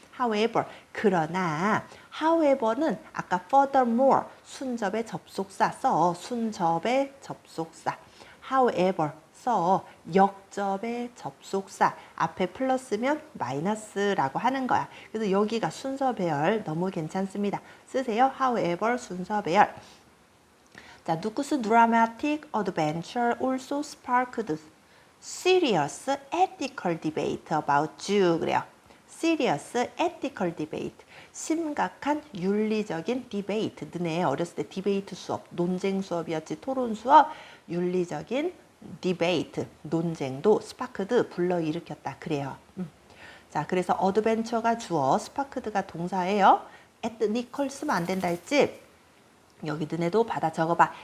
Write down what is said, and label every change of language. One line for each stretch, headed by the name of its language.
Korean: However 그러나 however는 아까 furthermore 순접의 접속사 써. 순접의 접속사 however 써. 역접의 접속사 앞에 플러스면 마이너스라고 하는 거야. 그래서 여기가 순서 배열 너무 괜찮습니다. 쓰세요. however 순서 배열.
English: 자, 누쿠스 dramatic adventure also sparked serious ethical debate about Jew 그래요. serious ethical debate
Korean: 심각한 윤리적인
English: debate.
Korean: 너네 어렸을 때 디베이트 수업, 논쟁 수업이었지. 토론 수업, 윤리적인 debate, 논쟁도 sparked 불러일으켰다. 그래요. 자, 그래서 어드벤처가 주어, 스파크드가 동사예요. ethnical 쓰면 안 된다 했지? 여기 너네도 받아 적어봐.